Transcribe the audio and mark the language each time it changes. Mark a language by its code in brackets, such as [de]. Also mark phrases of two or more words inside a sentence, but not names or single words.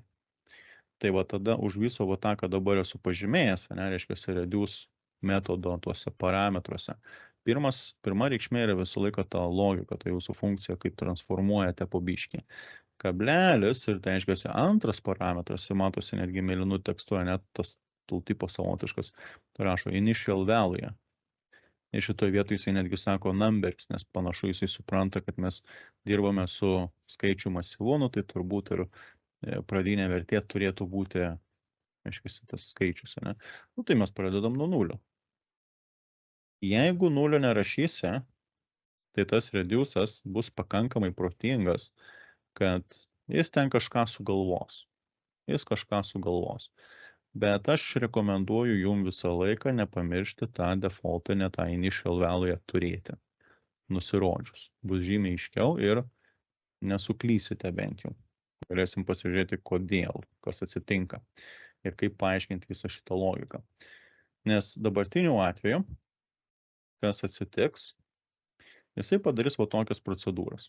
[lt] Tai va tada už viso va tą, ką dabar esu pažymėjęs, ne, reiškia, reduce metodo tuose parametruose. Pirma reikšmė yra visą laiką ta logika, tai jūsų funkcija, kaip transformuojate po biškį. Kablelis ir tai reiškia, antras parametras, matosi netgi mėlynų tekstu, net tas tooltipas savotiškas, tai rašo [en] initial value. [lt] Ir šitoje vietoje jisai netgi sako numbers, nes panašu jisai supranta, kad mes dirbame su skaičių masyvu, nu, tai turbūt ir pradinė vertė turėtų būti, aiškiai, tas skaičius, ne? Nu, tai mes pradedam nuo 0. Jeigu 0 nerašysi, tai tas reduce'as bus pakankamai protingas, kad jis ten kažką sugalvos. Bet aš rekomenduoju jums visą laiką nepamiršti tą defaultinę, tą [en] initial value [lt] turėti, nusirodžius. Bus žymiai aiškiau ir nesuklysite bent jau. Galėsim pasižiūrėti, kodėl, kas atsitinka ir kaip paaiškinti visą šitą logiką. Nes dabartiniu atveju, kas atsitiks, jisai padarys va tokias procedūras.